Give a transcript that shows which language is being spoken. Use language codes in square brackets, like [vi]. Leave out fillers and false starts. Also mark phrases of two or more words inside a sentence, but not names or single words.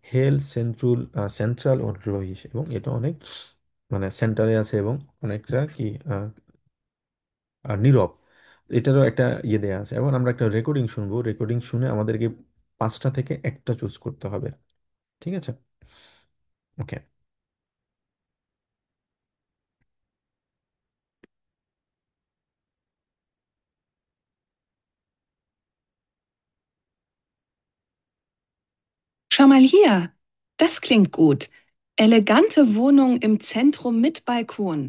[de] hell, zentral und ruhig, [bn] এবং এটা অনেক মানে সেন্টারে আছে এবং অনেকটা কি নীরব। এটারও একটা ইয়ে দেওয়া আছে। এবং আমরা একটা রেকর্ডিং শুনবো, রেকর্ডিং শুনে আমাদেরকে পাঁচটা থেকে একটা চুজ করতে হবে। ঠিক আছে? ওকে। [de] Schau mal hier. Das klingt gut. Elegante Wohnung im Zentrum mit Balkon.